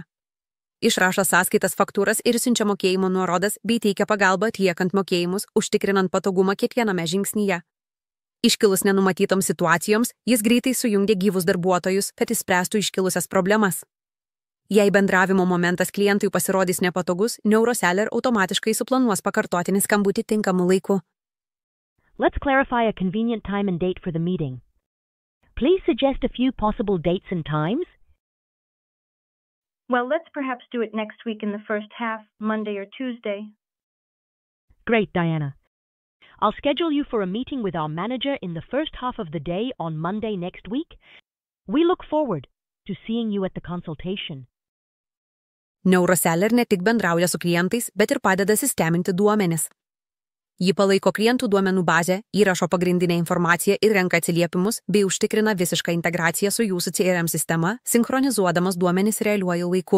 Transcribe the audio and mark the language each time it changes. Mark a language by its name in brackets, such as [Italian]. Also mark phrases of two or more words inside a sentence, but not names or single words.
[Lithuanian] Išrašo sąskaitas, faktūras ir siunčia mokėjimo nuorodas bei teikia pagalbą atliekant mokėjimus, užtikrinant patogumą kiekviename žingsnyje. Iškilus nenumatytoms situacijoms, jis greitai sujungia gyvus darbuotojus, kad išspręstų iškilusias problemas. Jei bendravimo momentas klientui pasirodys nepatogus, Neuroseller automatiškai suplanuos pakartotinį skambutį tinkamu laiku. [English] Let's clarify a convenient time and date for the meeting. Please suggest a few possible dates and times. Well, let's perhaps do it next week in the first half, Monday or Tuesday. Great, Diana. I'll schedule you for a meeting with our manager in the first half of the day on Monday next week. We look forward to seeing you at the consultation. [Lithuanian] Neuroseller ne tik bendrauja su klientais, bet ir padeda sisteminti duomenis. Ji palaiko klientų duomenų bazę, įrašo pagrindinę informaciją ir renka atsiliepimus, bei užtikrina visišką integraciją su jūsų CRM sistema, sinchronizuodamas duomenis realiuoju laiku.